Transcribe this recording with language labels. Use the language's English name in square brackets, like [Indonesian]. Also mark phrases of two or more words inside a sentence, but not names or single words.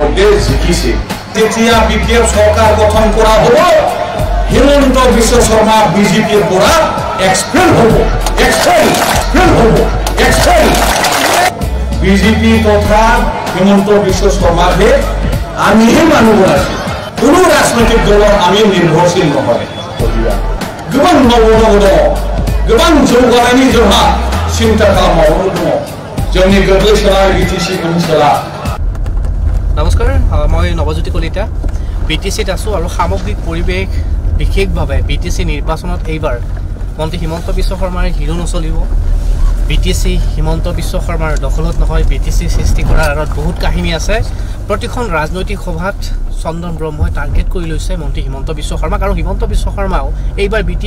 [Assamese] ভোটে জিকিছে তেতিয়া বিপিএফ সরকার গঠন করা হব হিমন্ত বিশ্ব শর্মা বিজেপির পৰা এক্সপেল হব বিজেপি তথা হিমন্ত বিশ্ব শর্মাকে আমিহে মানুহ আছে কোনো রাজনৈতিক দলৰ আমি নিৰ্ভৰশীল নহয় [Bodo] गोबां मावनांगौ दङ गोबां जौगानायनि जोंहा सिन्था खालामनांगौ दङ जोंनि गोग्लैसोनाय बिटिसि ओनसोला [Assamese] नमस्कार মই নৱজ্যোতি কলিতা বিটিসিত আছো আৰু সামগ্ৰিক পৰিৱেশ বিশেষভাৱে বিটিসি নিৰ্বাচনত এইবাৰ মন্ত্ৰী হিমন্ত বিশ্ব শৰ্মাৰ হিৰো নচলিব বিটিসি হিমন্ত বিশ্ব শৰ্মাৰ দখলত নহয় বিটিসি সৃষ্টি কৰাৰ আঁৰত বহুত কাহিনী আছে প্ৰতিখন ৰাজনৈতিক সভাত চন্দন ব্ৰহ্মই টাৰ্গেট কৰি লৈছে মন্ত্ৰী হিমন্ত বিশ্ব শৰ্মাক আৰু হিমন্ত বিশ্ব শৰ্মাও এইবাৰ